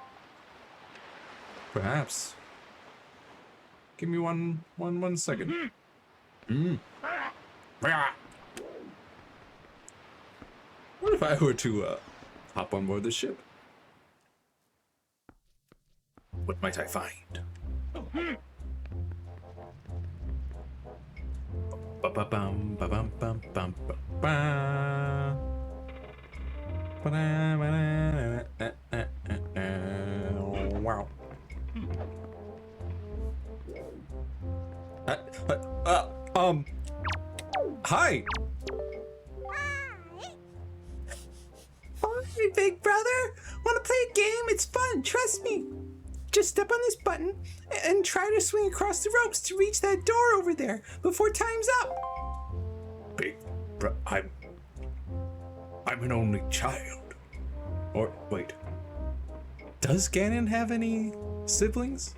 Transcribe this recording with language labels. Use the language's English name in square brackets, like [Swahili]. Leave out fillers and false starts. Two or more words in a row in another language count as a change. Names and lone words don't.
[English] Perhaps. Give me one second. What if I were to hop on board the ship? What might I find? Ba-ba-bum, ba-bum, bum, bum, ba-ba. Wow. Hi. Hi, big brother. Want to play a game? It's fun. Trust me. Just step on this button and try to swing across the ropes to reach that door over there before time's up. Big bro, I'm an only child. Or wait, does Ganon have any siblings?